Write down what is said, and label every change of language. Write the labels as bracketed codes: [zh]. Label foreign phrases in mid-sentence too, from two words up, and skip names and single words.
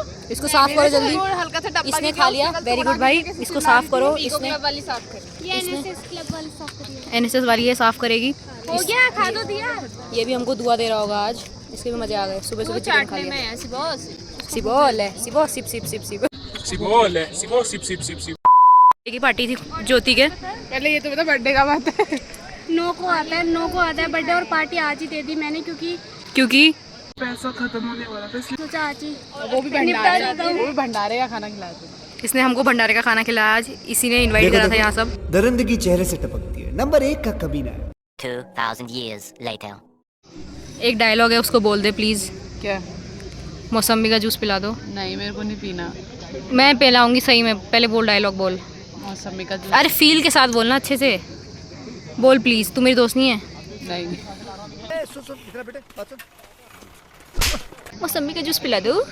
[hi] इसको साफ करो जल्दी। हल्का सा टप्पा इसने खा लिया, [en] very good [hi] भाई। इसको साफ करो। इसने वाली साफ करी। ये एनएसएस क्लब वाली साफ करिए। एनएसएस वाली ये साफ करेगी। हो गया, खा दो दिया। ये भी हमको दुआ दे रहा होगा आज, इसके भी मजे आ गए। सुबह सुबह चिकन खा लिया। सिबोल है, सिबो सिप सिप सिप सिप सिबो सिप सिप सिप सिप। की पार्टी थी ज्योति के। पहले ये तो बता बर्थडे का बात है। 9 को आता है, 9 को आता है बर्थडे और पार्टी आज ही दे दी मैंने, क्योंकि चाची वो भी भंडारे का खाना खिलाया थे। इसने हमको भंडारे का खाना खिलाया आज, इसी ने इनवाइट करा था यहाँ सब। दरिंदगी चेहरे से टपकती है, नंबर 1 का कमीना है। [en] 2000 years later. [hi] एक डायलॉग है, उसको बोल दे प्लीज। क्या? मौसम्बी का जूस पिला दो। नहीं, मेरे को नहीं पीना। मैं पिलाऊंगी सही में, पहले बोल डायलॉग बोल। मौसमी का जूस। अरे फील के साथ बोलना अच्छे से, बोल प्लीज। तू मेरी दोस्त नहीं है? नहीं। मौसम्बी का जूस पिला दो।